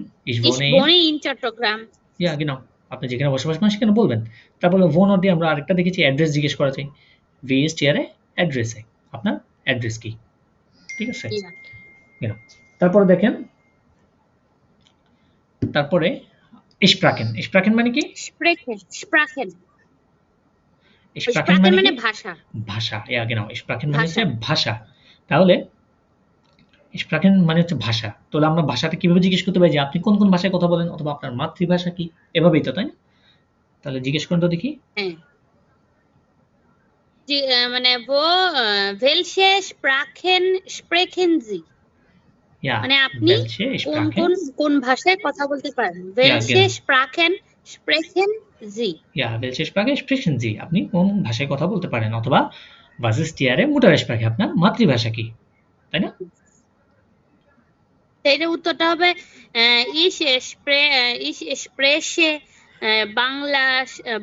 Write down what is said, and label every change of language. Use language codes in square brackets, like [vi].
[de] ich wohne in চট্টগ্রাম [bn] আপনি যেখানে বসবাস করেন সেখানে বলবেন তারপর ভোনট দিয়ে আমরা আরেকটা দেখেছি অ্যাড্রেস জিজ্ঞেস করা যায় [de] wie ist Ihre Adresse [bn] আপনার অ্যাড্রেস কি ঠিক আছে তারপর দেখেন তারপরে স্প্রাকেন মানে কি স্প্রাকেন মানে ভাষা স্প্রাকেন মানে হচ্ছে ভাষা তাহলে স্প্রাকেন মানে হচ্ছে ভাষা তাহলে আমরা ভাষাটা কিভাবে জিজ্ঞেস করতে পারি যে আপনি কোন ভাষায় কথা বলেন অথবা আপনার মাতৃভাষা কি এভাবেই তো তাই না তাহলে জিজ্ঞেস করুন তো দেখি [de] মানে welche Sprachen sprechen Sie Ja, [bn] মানে আপনি [de] welche [bn] কোন [de] Sprache? [bn] কোন কোন ভাষায় কথা বলতে পারেন? [de] Ja, Welche genau. Sprachen sprechen Sie? Ja, welche Sprache sprechen Sie? [bn] আপনি কোন ভাষায় কথা বলতে পারেন? [de] অথবা was ist Ihre Muttersprache? [bn] আপনার মাতৃভাষা কি? তাই না? এটার উত্তরটা হবে [de] ich spreche Banglisch,